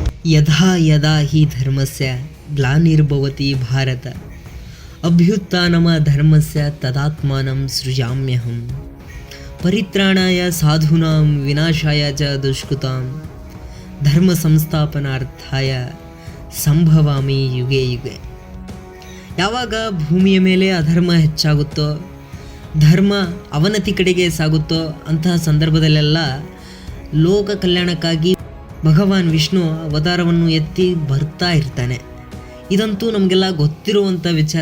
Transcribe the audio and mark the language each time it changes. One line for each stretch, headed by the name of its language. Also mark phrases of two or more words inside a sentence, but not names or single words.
Sanskrit: ಯದಾ ಯದಾ ಹಿ ಧರ್ಮಸ್ಯ ಗ್ಲಾನಿರ್ಭವತಿ ಭಾರತ ಅಭ್ಯುತ್ಥಾನಮ ಧರ್ಮಸ್ಯ ತದಾತ್ಮಾನಂ ಸೃಜಾಮ್ಯಹಂ ಪರಿತ್ರಾಣಾಯ ಸಾಧೂನಾಂ ವಿನಾಶಾಯ ಚ ದುಷ್ಕೃತಾಂ ಧರ್ಮ ಸಂಸ್ಥಾಪನಾರ್ಥಾಯ ಸಂಭವಾಮಿ ಯುಗೆ ಯುಗೆ.
Kannada: ಯಾವಾಗ ಭೂಮಿಯ ಮೇಲೆ ಅಧರ್ಮ ಹೆಚ್ಚಾಗುತ್ತೋ, ಧರ್ಮ ಅವನತಿ ಕಡೆಗೆ ಸಾಗುತ್ತೋ ಅಂತಹ ಸಂದರ್ಭದಲ್ಲೆಲ್ಲ ಲೋಕ ಕಲ್ಯಾಣಕ್ಕಾಗಿ ಭಗವಾನ್ ವಿಷ್ಣು ಅವತಾರವನ್ನು ಎತ್ತಿ ಬರ್ತಾ ಇರ್ತಾನೆ. ಇದಂತೂ ನಮಗೆಲ್ಲ ಗೊತ್ತಿರುವಂಥ ವಿಚಾರ.